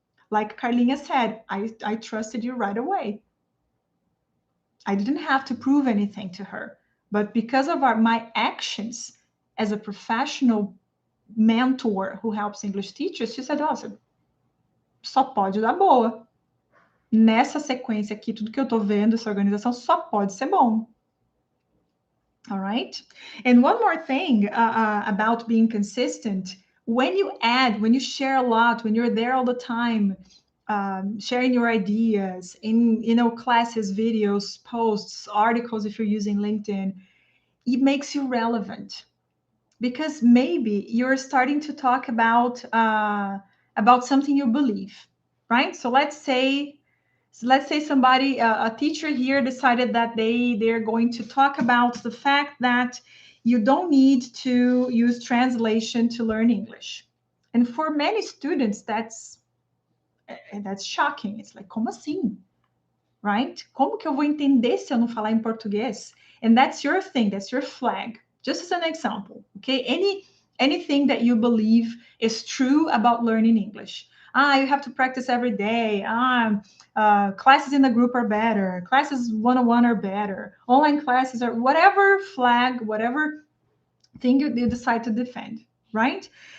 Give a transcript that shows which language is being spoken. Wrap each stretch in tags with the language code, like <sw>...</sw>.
<en>Like Carlinha said, I trusted you right away. I didn't have to prove anything to her. But because of my actions as a professional mentor who helps English teachers, she said,</en> <pt>nossa, só pode dar boa. Nessa sequência aqui, tudo que eu tô vendo, essa organização, só pode ser bom.</pt> <en>All right? And one more thing about being consistent, when you share a lot, when you're there all the time, sharing your ideas in classes, videos, posts, articles, if you're using LinkedIn, it makes you relevant. because maybe you're starting to talk about something you believe, right? So let's say somebody, a teacher here decided that they're going to talk about the fact that you don't need to use translation to learn English. And for many students, that's shocking. It's like,</en> <pt>como assim?</pt> <en>Right?</en> <pt>Como que eu vou entender se eu não falar em português?</pt> <en>And that's your thing, that's your flag. Just as an example, okay? Anything that you believe is true about learning English. You have to practice every day. Classes in the group are better. Classes one-on-one are better. Online classes are whatever flag, whatever thing you decide to defend, right?</en>